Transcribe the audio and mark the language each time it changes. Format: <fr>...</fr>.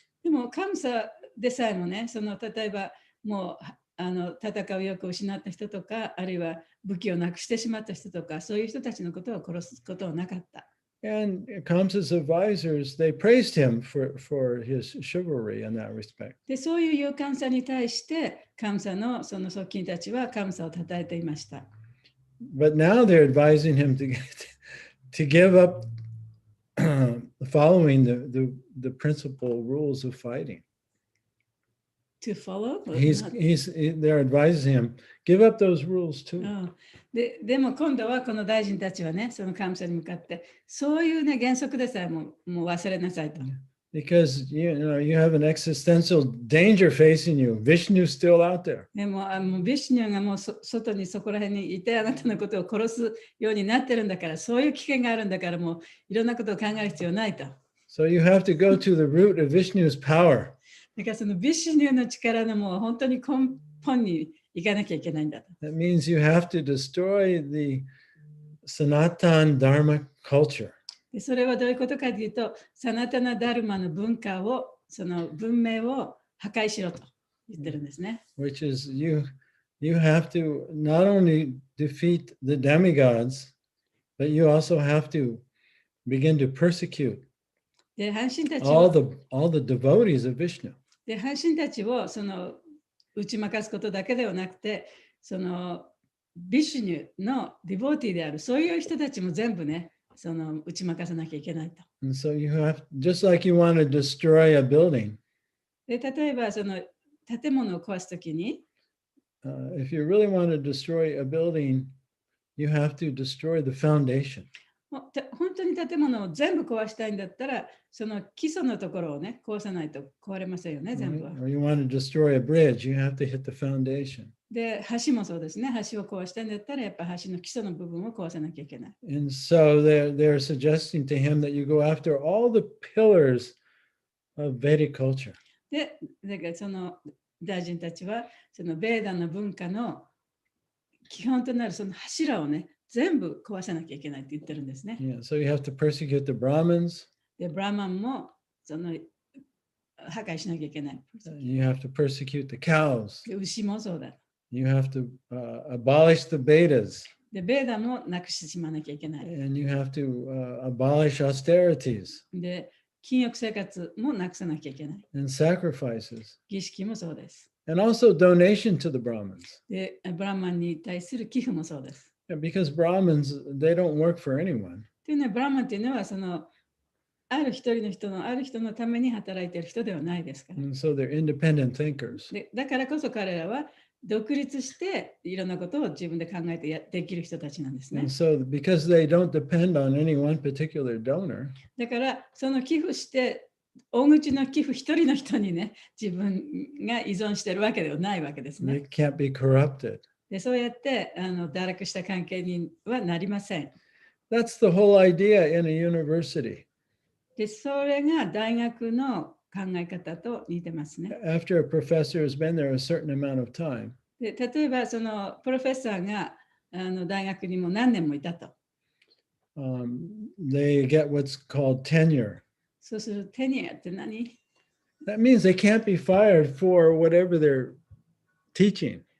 <ja>でも、カムサでさえもね、例えばもう戦う欲を失った人とか、あるいは武器をなくしてしまった人とか、そういう人たちのことを殺すことはなかった。</ja> <en>And Kamsa's advisors, they praised him for his chivalry in that respect.</en> <ja>で、そういう勇敢さに対して、カムサのその側近たちはカムサを称えていました。</ja> <en>But now they're advising him to give up following the principal rules of fighting. To follow? They're advising him, give up those rules too.</en> <ja>でも今度はこの大臣たちはね、そのカムサに向かって、そういうね、原則でさえもう忘れなさいと。</ja> <en>Because you have an existential danger facing you. Vishnu's still out there.</en> <ja>でもビシュニュがもう外にそこら辺にいてあなたのことを殺すようになってるんだから、そういう危険があるんだから、もういろんなことを考える必要ないと。</ja> <en>So you have to go to the root of Vishnu's power.</en> <ja>だからそのビシュニュの力のもう本当に根本に行かなきゃいけないんだと。</ja> <en>That means you have to destroy the Sanatan Dharma culture.</en> <ja>でそれはどういうことかというと、サナタナダルマの文化を、その文明を破壊しろと言ってるんですね。</ja> <en>Which is you have to not only defeat the demigods, but you also have to begin to persecute</en> <ja>で、半身たち</ja> <en>all</en> <ja>を</ja> <en>the devotees of Vishnu.</en> <ja>で半身たちをその打ち負かすことだけではなくて、そのビシュニュのディボーティーであるそういう人たちも全部ね、その打ち負かさなきゃいけないと。</ja> <en>And so you have, just like you want to destroy a building,</en> <ja>で例えばその建物を壊すときに、</ja> <en>if you really want to destroy a building, you have to destroy the foundation.</en> <ja>本当に建物を全部壊したいんだったら、その基礎のところをね、壊さないと壊れませんよね、全部は。</ja> <en>Or you want to destroy a bridge, you have to hit the foundation.</en> <ja>で、橋もそうですね。橋を壊したいんだったら、やっぱ橋の基礎の部分を壊さなきゃいけない。</ja> <en>And so they're suggesting to him that you go after all the pillars of Vedic culture.</en> <ja>で、だからその大臣たちは、そのベーダの文化の基本となるその柱をね、全部壊さなきゃいけないって言ってるんですね。</ja> <en>Yeah, so you have to persecute the Brahmins.</en> <ja>で、ブラマンもその破壊しなきゃいけない。</ja> <en>You have to persecute the cows.</en> <ja>で、牛もそうだ。</ja> <en>You have to abolish the Vedas.</en> <ja>で、ベーダもなくしてしまわなきゃいけない。</ja> <en>And you have to abolish austerities</en> <ja>で、禁欲生活もなくさなきゃいけない。</ja> <en>and sacrifices.</en> <ja>儀式もそうです。</ja> <en>And also donation to the Brahmins.</en> <ja>で、ブラマンに対する寄付もそうです。</ja> <en>Because Brahmins, they don't work for anyone.</en> <ja>というのは、ブラマンというのは、そのある一人の人のある人のために働いている人ではないですから。</ja> <en>And so they're independent thinkers.</en> <ja>でだからこそ彼らは独立していろんなことを自分で考えてできる人たちなんですね。</ja> <en>And so because they don't depend on any one particular donor,</en> <ja>だからその寄付して大口の寄付一人の人にね、自分が依存しているわけではないわけです</ja> <en>they</en> <ja>ね。</ja> <en>can't be corrupted.</en> <ja>でそうやって堕落した関係にはなりません。</ja> <en>That's the whole idea in a university.</en> <ja>でそれが大学の考え方と似てますね。</ja> <en>After a professor has been there a certain amount of time,</en> <ja>で例えばそのプロフェッサーが大学にも何年もいたと。</ja> <en>they get what's called tenure.</en> <ja>そうするとテニアって何？</ja> <en>That means they can't be fired for whatever they're teaching.</en>